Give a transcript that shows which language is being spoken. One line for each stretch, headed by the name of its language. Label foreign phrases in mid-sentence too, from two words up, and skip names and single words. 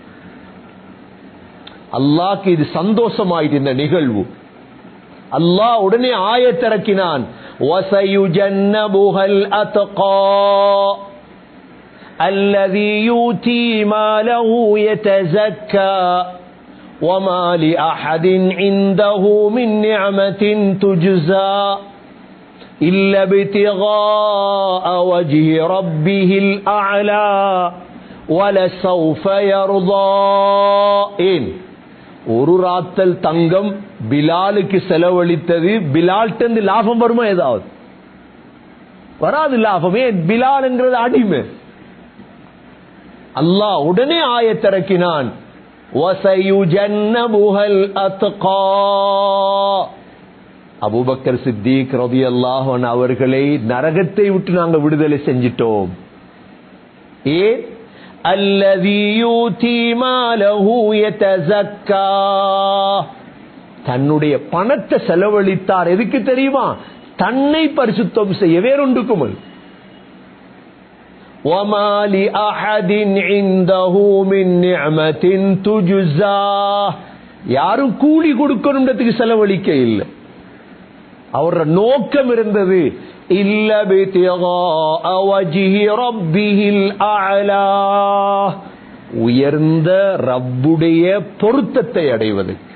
Tamil: அல்லாஹ்க்கு இது சந்தோஷமாயிட்டு இந்த நிகழ்வு. அல்லாஹ் உடனே ஆயத்திறக்கினான்,
Arabic: وسيجنبها الأتقى الذي يؤتي ماله يتزكى وما لأحد عنده من نعمة تجزى إلا ابتغاء وجه ربه الأعلى ولسوف يرضى.
Tamil: ஒரு ராத்தல் தங்கம் பிலாலுக்கு செலவழித்தது, பிலால்கிட்ட லாபம் வருமா? ஏதாவது வராது லாபமே. பிலால் என்கிறது அடிமை. அல்லாஹ் உடனே ஆயத்திறக்கினான்,
Arabic: وسيجنبها الأتقى.
Tamil: அபூபக்கர் சித்திக்
Arabic: رضي الله عنه
Tamil: அவர்களை நரகத்தை விட்டு நாங்க விடுதலை செஞ்சிட்டோம். ஏன்?
Arabic: الذي يؤتي ماله يتزكى,
Tamil: தன்னுடைய பணத்தை செலவழித்தார். எதுக்கு தெரியுமா? தன்னை பரிசுத்தம் செய்ய, வேறொன்றுக்கும் அல்ல.
Arabic: وَمَا لِأَحَدٍ عِندَهُ مِنْ نِعْمَةٍ تُجْزَى.
Tamil: யாரும் கூலி கொடுக்கணும்ன்றதுக்கு செலவழிக்க இல்லை. அவரோட நோக்கம் இருந்தது,
Arabic: إلا ابتغاء وجه ربه الأعلى,
Tamil: உயர்ந்த ரப்புடைய பொருத்தத்தை அடைவது.